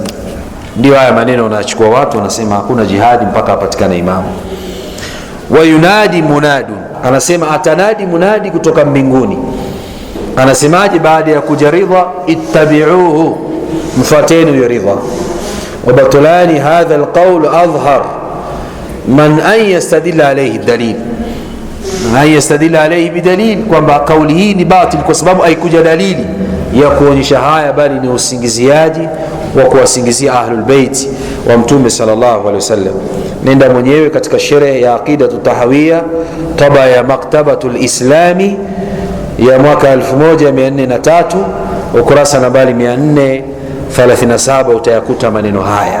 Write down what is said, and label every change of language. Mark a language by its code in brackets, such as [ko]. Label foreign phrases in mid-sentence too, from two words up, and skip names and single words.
[sw] Ndio haya maneno wanachukua watu, wanasema hakuna jihadi mpaka apatikane imamu. [ar] وينادي مناد, [sw] anasema atanadi munadi kutoka mbinguni. Anasemaje baada ya kuja Ridha? Ittabi'uhu, mfuateni huyo Ridha. [ar] وبطلان هذا القول أظهر من أن يستدل عليه دليل أن يستدل عليه بدليل, [sw] kwamba kauli hii ni batil kwa sababu haikuja dalili ya kuonyesha haya, bali ni usingiziaji wa kuwasingizia [ar] أهل البيت [sw] wa Mtume [ar] صلى الله عليه وسلم. [sw] Nenda mwenyewe katika sherehe ya Aqidatu Tahawiyya, taba ya Maktabatul Islami ya mwaka 1403, ukurasa nambari 437, utayakuta maneno haya.